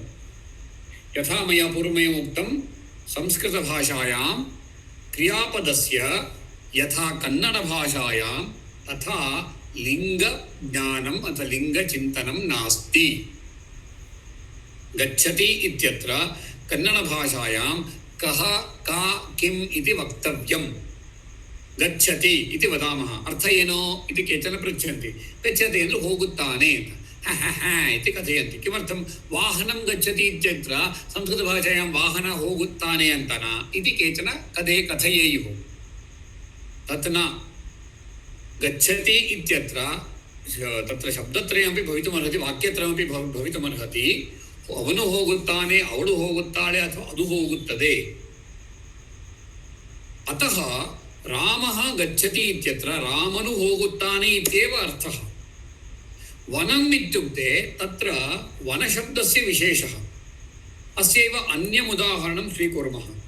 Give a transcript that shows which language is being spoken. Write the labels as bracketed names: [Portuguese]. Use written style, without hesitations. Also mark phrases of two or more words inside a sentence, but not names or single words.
[Sanskrit] यथा मया पूर्वमेव उक्तं, संस्कृतभाषायां क्रियापदस्य यथा कन्नडभाषायां तथा लिङ्गज्ञानम् अथवा लिङ्गचिन्तनं नास्ति। गच्छति इत्यत्र कन्नडभाषायां कः का किम् इति वक्तव्यं। गच्छति इति वदामः, अर्थयेनो इति केचन पृच्छन्ति। गच्छति [Kannada] ಅಂದ್ರೆ ಹೋಗುತ್ತಾನೆ [Sanskrit] इति कथयन्ति। किमर्थं? वाहनं गच्छति इत्यत्र संस्कृतभाषायां वाहन [Kannada] ಹೋಗುತ್ತಾನೆ ಅಂತನ [Sanskrit] इति केचन कथयेयुः। तत् न। गच्छति इत्यत्र तत्र शब्दत्रयमपि भवितुमर्हति, वाक्यत्रयमपि भवितुमर्हति। [Kannada] ಅವನು ಹೋಗುತ್ತಾನೆ, ಅವಳು ಹೋಗುತ್ತಾಳೆ ಅಥವಾ ಅದು ಹೋಗುತ್ತದೆ। [Sanskrit] अतः रामः गच्छति इत्यत्र [Kannada] ರಾಮನು ಹೋಗುತ್ತಾನೆ [Sanskrit] इत्येव अर्थः। वनम् इत्युक्ते तत्र वनशब्दस्य विशेषः। अस्यैव अन्यम् उदाहरणं स्वीकुर्मः।